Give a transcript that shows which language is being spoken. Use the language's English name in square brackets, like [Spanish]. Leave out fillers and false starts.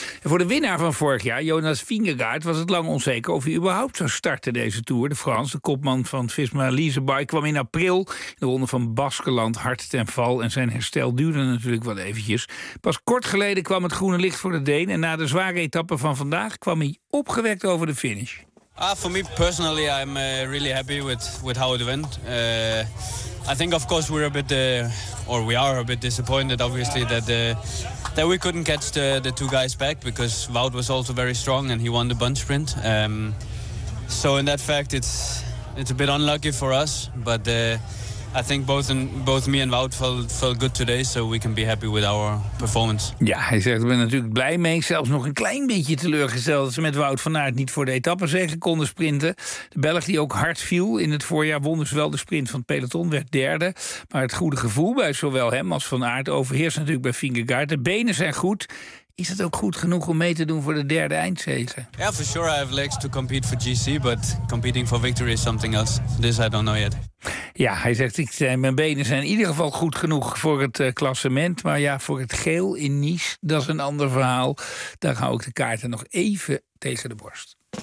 [Dutch] En voor de winnaar van vorig jaar, Jonas Vingegaard, was het lang onzeker of hij überhaupt zou starten deze Tour. De Frans, de kopman van Visma Leasebike, kwam in april in de ronde van Baskeland hard ten val. En zijn herstel duurde natuurlijk wel eventjes. Pas kort geleden kwam het groene licht voor de Deen. En na de zware etappe van vandaag kwam hij opgewekt over de finish. [English] For me personally, I'm really happy with how it went. I think, of course, we are a bit disappointed, obviously, that we couldn't catch the two guys back, because Wout was also very strong and he won the bunch sprint. So in that fact, it's a bit unlucky for us, but I think both me and Wout felt good today, so we can be happy with our performance. [Dutch] Ja, hij zegt, ik ben natuurlijk blij mee. Zelfs nog een klein beetje teleurgesteld dat ze met Wout van Aert niet voor de etappe zeker konden sprinten. De Belg die ook hard viel in het voorjaar won dus wel de sprint van het peloton, werd derde. Maar het goede gevoel bij zowel hem als van Aert overheerst natuurlijk bij Vingegaard. De benen zijn goed. Is het ook goed genoeg om mee te doen voor de derde eindzege? [English] Yeah, for sure I have legs to compete for GC, but competing for victory is something else. This I don't know yet. [Dutch] Ja, hij zegt, mijn benen zijn in ieder geval goed genoeg voor het klassement. Maar ja, voor het geel in Nice, dat is een ander verhaal. Daar hou ik de kaarten nog even tegen de borst.